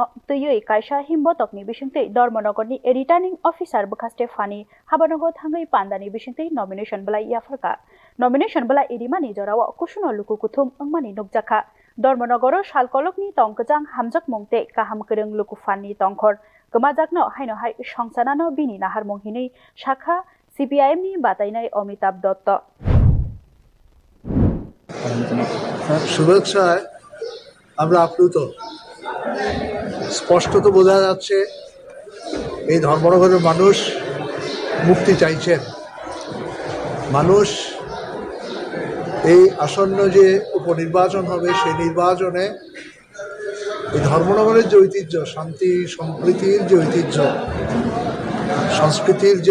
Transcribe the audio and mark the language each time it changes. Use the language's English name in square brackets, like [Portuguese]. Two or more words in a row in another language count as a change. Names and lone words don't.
[Kok Borok] तैयै कायसा हिमबतकनि बिसिंतै धर्मनगरनि [English] returning officer [Kok Borok] बखास्ते फानि हाबानगो थांगै पान्दानि बिसिंतै नमिनेशन बलाय याफरका नमिनेशन बला इरिमानि जराव कुसुनो लुकु कुथुम अंमानि नुकजाखा धर्मनगर सालकलकनि तंकजां हामजक मंगते काहाम करंग लुकु फाननि तंखर गमाजाकनो हायनो हाय संसानानो बिनि नाहार मंहिनै शाखा CPIM-नि बातायनाय अमिताभ दत्त [Bangla] শুভেচ্ছায় আমরা আপ্লুত স্পষ্টত বোঝা যাচ্ছে এই ধর্মনগরের মানুষ মুক্তি চাইছেন মানুষ এই আসন্ন যে উপনির্বাচন হবে সেই নির্বাচনে এই ধর্মনগরের যে ঐতিহ্য শান্তি সম্প্রীতির যে ঐতিহ্য সংস্কৃতির যে